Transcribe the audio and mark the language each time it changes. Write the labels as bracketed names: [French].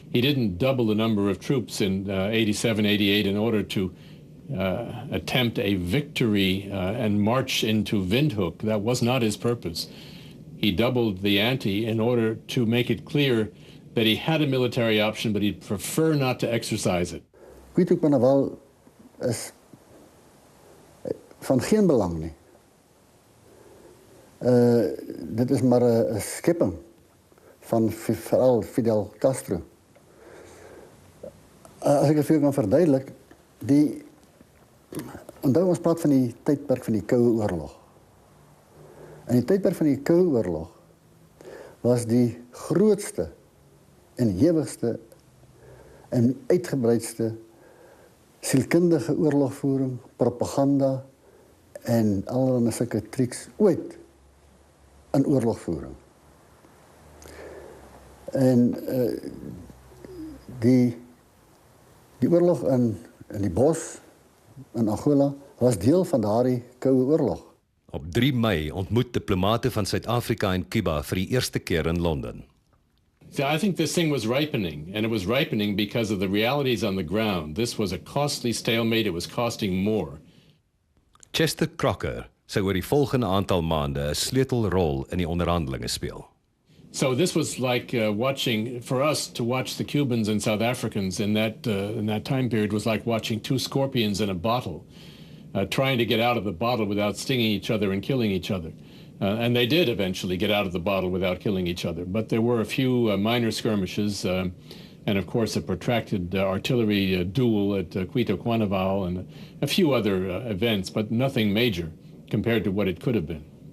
[English] He didn't double the number of troops in 87, 88 in order to attempt a victory and march into Windhoek. That was not his purpose. He doubled the ante in order to make it clear that he had a military option, but he'd prefer not to exercise it. [Afrikaans] Quito Cuanavale is van geen belang nie. Dit is maar 'n skepping van veral Fidel Castro. As ek dit vir jou kan verduidelik, onthou ons praat van die tydperk van die Koue Oorlog. In die tydperk van die Koue Oorlog was die grootste en hewigste en uitgebreidste sielkundige oorlogvoering, propaganda en allerlei sulke triks ooit in oorlogvoering. En die oorlog in die bos in Angola was deel van daardie Koue Oorlog. Op 3 Mei ontmoet diplomate van Suid-Afrika en Cuba vir die eerste keer in Londen. [English] See, I think this thing was ripening, and it was ripening because of the realities on the ground. This was a costly stalemate. It was costing more. [Afrikaans] Chester Crocker sou oor die volgende aantal maande 'n sleutelrol in die onderhandelinge speel. [English] So this was like watching, for us to watch the Cubans and South Africans in that time period was like watching 2 scorpions in a bottle, trying to get out of the bottle without stinging each other and killing each other. And they did eventually get out of the bottle without killing each other. But there were a few minor skirmishes, and of course a protracted artillery duel at Quito Cuanavale and a few other events, but nothing major compared to what it could have been.